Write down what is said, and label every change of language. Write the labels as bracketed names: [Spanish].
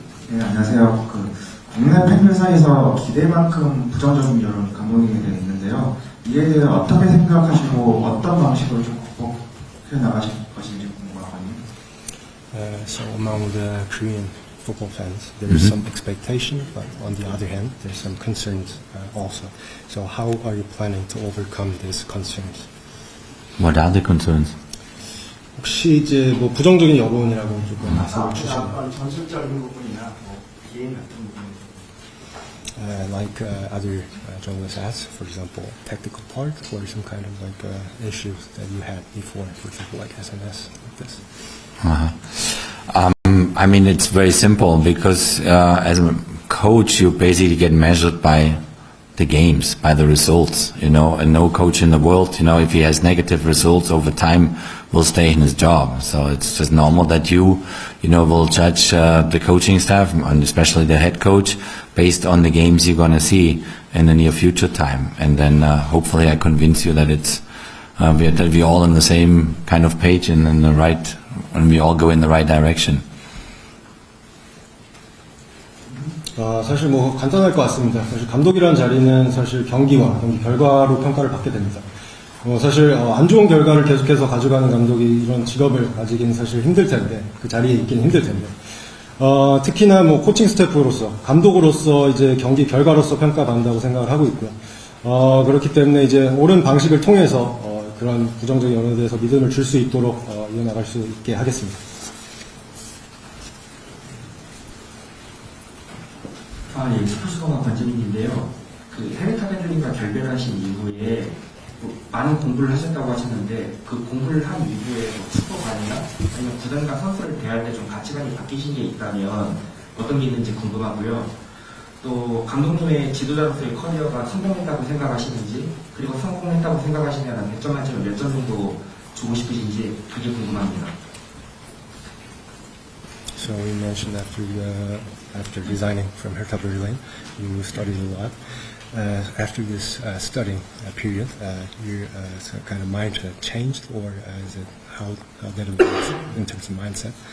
[Korean] 네, 안녕하세요. 국내 팬들 사이에서 기대만큼 부정적인 여론 감독님에 대해 있는데요. 이에 대해 어떻게 생각하시고 어떤 방식으로 좀 극복해 나가실 것인지 궁금하거든요. [English] So among the Korean football fans, there is some expectation, but on the other hand, there's some concerns also. So how are you planning to overcome these concerns? What are the concerns? [Korean] 혹시 이제 부정적인 여론이라고 조금 말씀을 주시면 전술적인 부분이나 비행 같은 부분. [English] Like other journalists ask, for example, technical part or some kind of issues that you had before, for example, like SNS, like this. I mean, it's very simple because as a coach, you basically get measured by the games, by the results, and no coach in the world, if he has negative results over time, will stay in his job. So it's just normal that you will judge the coaching staff, and especially the head coach, based on the games you're going to see in the near future time. And then hopefully I convince you that that we're all on the same kind of page and and we all go in the right direction. [Korean] 사실 간단할 것 같습니다. 사실 감독이라는 자리는 사실 경기와 경기 결과로 평가를 받게 됩니다. 사실 안 좋은 결과를 계속해서 가져가는 감독이 이런 직업을 가지기는 사실 힘들 텐데 그 자리에 있기는 힘들 텐데 특히나 코칭 스태프로서 감독으로서 이제 경기 결과로서 평가받는다고 생각을 하고 있고요. 그렇기 때문에 이제 옳은 방식을 통해서 그런 부정적인 여론에 대해서 믿음을 줄 수 있도록 이어나갈 수 있게 하겠습니다. 예, 스포츠공학 관점인데요. 해외 타자들과 결별하신 이후에 많은 공부를 하셨다고 하셨는데 그 공부를 한 이후에 축구관이나 아니면 구단과 선수를 대할 때 좀 가치관이 바뀌신 게 있다면 어떤 게 있는지 궁금하고요. 또 감독님의 지도자로서의 커리어가 성공했다고 생각하시는지 그리고 성공했다고 생각하시면 100점 만점에 몇 점 정도 주고 싶으신지 그게 궁금합니다. [English] So you mentioned after resigning from Hertha Berlin, you studied a lot. After this studying period, your kind of mind changed, or is it how that it works in terms of mindset?